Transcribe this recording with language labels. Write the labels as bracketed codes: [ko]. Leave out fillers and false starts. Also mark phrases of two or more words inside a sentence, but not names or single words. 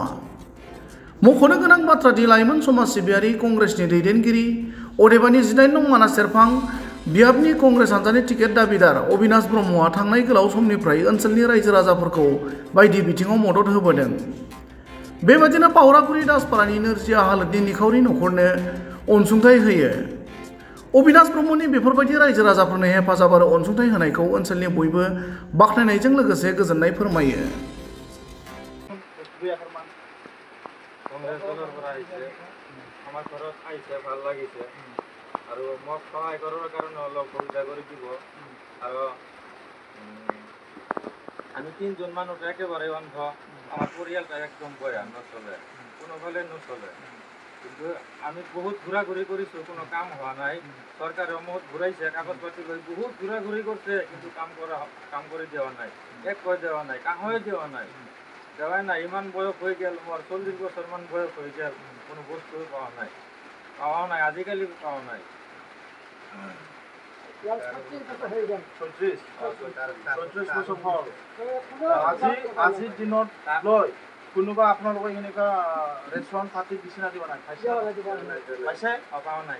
[brx] मख'नो गोनां बाथ्रादि लाइमोन समाज सिबियारि कंग्रेसनि दैदेनगिरि अदेबानि 18 नं मानास सेरफां बियाबनि कंग्रेस हान्जानि टिकेट दाबिदार अबिनाश ब्रह्मआ थांनाय गोलाव समनिफ्राय ओनसोलनि रायजो राजाफोरखौ बायदि बिथिङाव मदद होबोदों। बेबादिनो पावरागुरि दासपारानि नोरजिया हालोदनि निखावरि नखरनो अनसुंथाइ होयो। अबिनाश ब्रह्मनि बेफोरबायदि रायजो राजाफोरनो हेफाजाब आरो अनसुंथाइ होनायखौ ओनसोलनि बयबो बाख्नायनायजों लोगोसे गोजोननाय फोरमायो। [bn] আমি 3 জন মানুষ একেবারে অন্ধ, আমার পরিবারটা একদম বয়া নচলে, কোনোভাবে নচলে। কিন্তু আমি বহুত ঘোরাঘুরি করেছি, কোনো কাম হওয়া নাই। সরকার বহুত ঘুরাইছে, কাগজপাতি লই বহুত ঘোরাঘুরি করছে, কিন্তু কাম করে দেওয়া নাই, এক কয় দেওয়া নাই, কাহয়ে দেওয়া নাই, দেওয়া নাই। ইমান বয়স হয়ে গেল, আমার 40 বছর মান বয়স হয়ে গেল, কোনো বস্তু পাওয়া নাই, আজিকালি পাওয়া নাই। [as] আজিৰ দিনত লৈ কোনোবা আপোনালোকৰ এনেকুৱা ৰেষ্টুৰেণ্ট পাতি দিছে না দিব নাই? [bn] পাইছে? পাওয়া নাই,